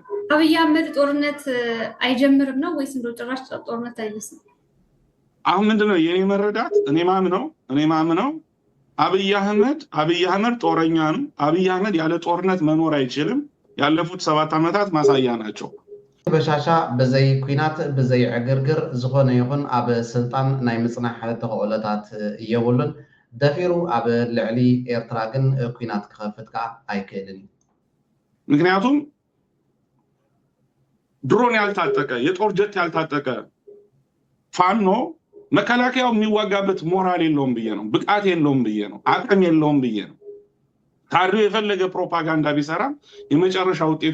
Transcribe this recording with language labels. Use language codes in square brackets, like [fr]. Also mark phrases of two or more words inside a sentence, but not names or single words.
[am] አብይ አህመድ ጦርነት አይጀምርም ነው ወይስ እንደው ጭራሽ ጦርነት አይነሳም አሁን ምንድነው የኔ መረዳት እኔ ማምነው አብይ አህመድ ጦረኛ ነው አብይ አህመድ ያለ ጦርነት መኖር አይችልም ያለፉት 7 ዓመታት ማሳያ ናቸው [ti] በሻሻ በዘይ ኩናት በዘይ ዕግርግር ዝኾነ ይኹን ኣብ ስልጣን ናይ ምጽናሕ ተኽእሎታት የብሉን ደፊሩ ኣብ ልዕሊ ኤርትራ ግን ኩናት ክኸፍት ከዓ ኣይክእልን [am] ምክንያቱም ድሮን ያልታጠቀ የጦር ጀት ያልታጠቀ ፋኖ መከላከያው የሚዋጋበት ሞራል የለውም ብዬ ነው ብቃት የለውም ብዬ ነው አቅም የለውም ብዬ ነው ታዲያ የፈለገ ፕሮፓጋንዳ ቢሰራ የመጨረሻ ውጤቱ